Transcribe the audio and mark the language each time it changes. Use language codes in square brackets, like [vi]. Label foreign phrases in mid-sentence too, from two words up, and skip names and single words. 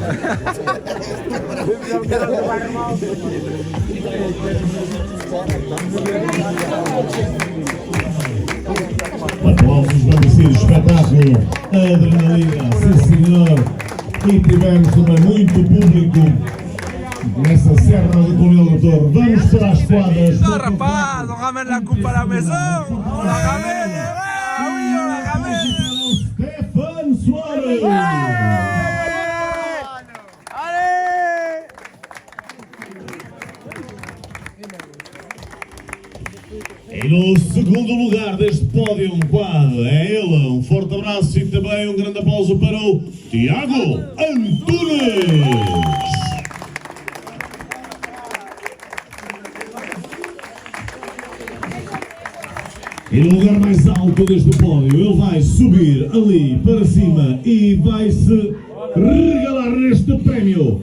[pt] Aplausos merecidos, espetáculo, adrenalina, sim senhor. E tivemos também muito público nessa Serra do Conil do Douro. Vamos para as quadras. [fr] Non, rapaz, on ramène la coupe à la maison. On la ramène. Ah oui, on la ramène. Stefano Soares. Allez. [pt] E no segundo lugar deste pódio, quadro, é ele. Forte abraço e também grande aplauso para o Tiago Antunes. E no lugar mais alto deste pódio, ele vai subir ali para cima e vai se regalar este prémio.